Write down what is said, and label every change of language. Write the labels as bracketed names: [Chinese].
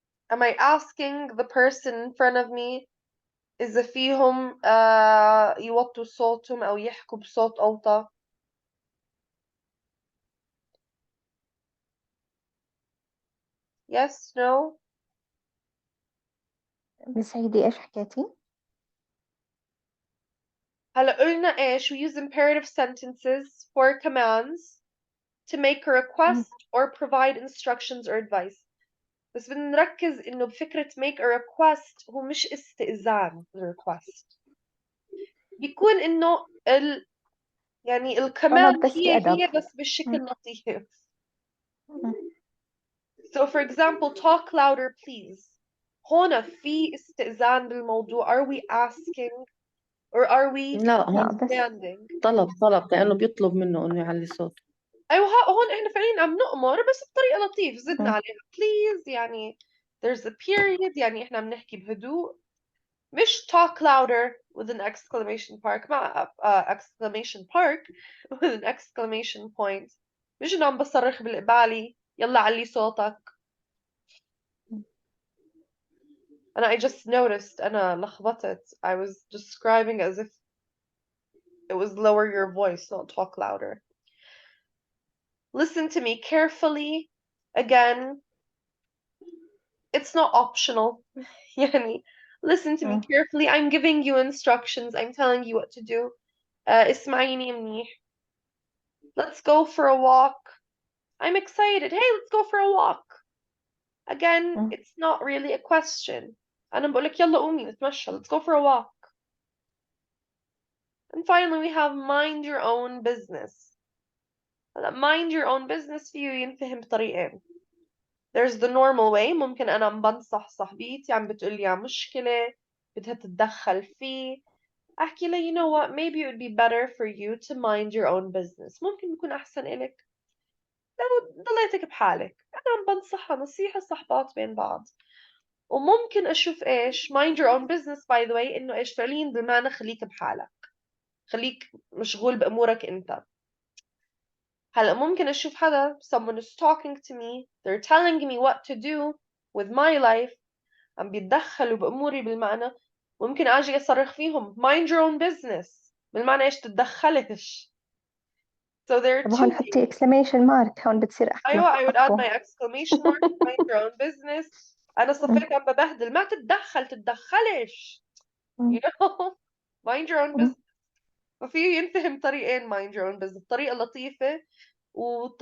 [English] Am I asking the person in front of me [Arabic] إذا فيهم يوطوا صوتهم أو يحكوا بصوت أوطى؟ [English] Yes, no? [Arabic] بس هيدي إيش حكيتي؟ هلا قلنا إيش [English] we use imperative sentences for commands to make a request or provide instructions or advice. [Arabic] بس بدنا نركز إنه بفكرة [English] make a request [Arabic] هو مش استئذان request. بيكون إنه يعني الكمان بس هي بأدب. بس بالشكل لطيف. [English] So for example, talk louder please. [Arabic] هون في استئذان بالموضوع. [English] Are we asking or are we [Arabic] لا هون [English] demanding? [Arabic] طلب لأنه بيطلب منه إنه يعلي صوته. أيوة هون إحنا فعليا عم نأمر بس بطريقة لطيفة زدنا عليها please يعني [English] there's a period [Arabic] يعني إحنا بنحكي بهدوء. [English] مش talk louder with an exclamation mark مع exclamation mark with an exclamation point. [Arabic] مش إنه عم بصرخ بالقبالي يلا علي صوتك. [English] And I just noticed [Arabic] أنا لخبطت. [English] I was describing as if it was lower your voice, not talk louder. Listen to me carefully. Again, it's not optional. يعني listen to me carefully. I'm giving you instructions. I'm telling you what to do. [Arabic] اسمعيني منيح. [English] Let's go for a walk. I'm excited. Hey, let's go for a walk. Again, it's not really a question. [Arabic] أنا بقولك يلا قومي نتمشى. [English] Let's go for a walk. And finally, we have mind your own business. Mind your own business [Arabic] فيه ينفهم بطريقين. [English] There's the normal way. [Arabic] ممكن أنا عم بنصح صاحبيتي عم بتقولي عن مشكلة بدها تتدخل فيه. [English] أحكي لها you know what maybe it would be better for you to mind your own business. [Arabic] ممكن يكون أحسن إلك لو ضليتك بحالك. أنا عم بنصحها نصيحة صحبات بين بعض. وممكن أشوف إيش [English] mind your own business by the way [Arabic] إنه إيش فعليا بمعنى خليك بحالك. خليك مشغول بأمورك أنت. هلأ ممكن أشوف حدا [English] someone is talking to me they're telling me what to do with my life [Arabic] عم بيتدخلوا بأموري بالمعنى ممكن أجي أصرخ فيهم [English] mind your own business [Arabic] بالمعنى إيش تتدخلش. [English] So there are [Arabic] طب هون [English] two [Arabic] حطي exclamation mark هون بتصير أحلى. [English] أيوة I would add my exclamation mark mind your own business. [Arabic] أنا صفيت عم ببهدل ما تتدخلش [English] you know mind your own business. [Arabic] ففيه ينفهم طريقين mind your own business طريقة لطيفة وطريقة